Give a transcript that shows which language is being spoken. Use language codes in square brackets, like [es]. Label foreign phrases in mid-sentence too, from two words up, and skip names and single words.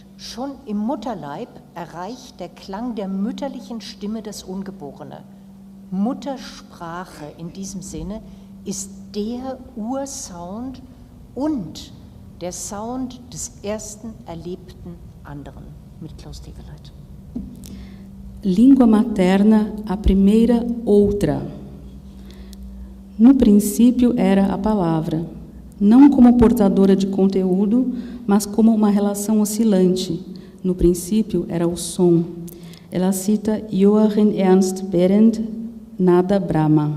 [de] Schon im Mutterleib erreicht der Klang der mütterlichen Stimme das Ungeborene. Muttersprache in diesem Sinne ist der Ursound und der Sound des ersten erlebten anderen. Mit Klaus Tegeleit. [pt] Língua materna, a primeira outra. No princípio era a palavra, não como portadora de conteúdo, mas como uma relação oscilante. No princípio era o som. Ela cita Joachim Ernst Behrendt, Nada Brahma.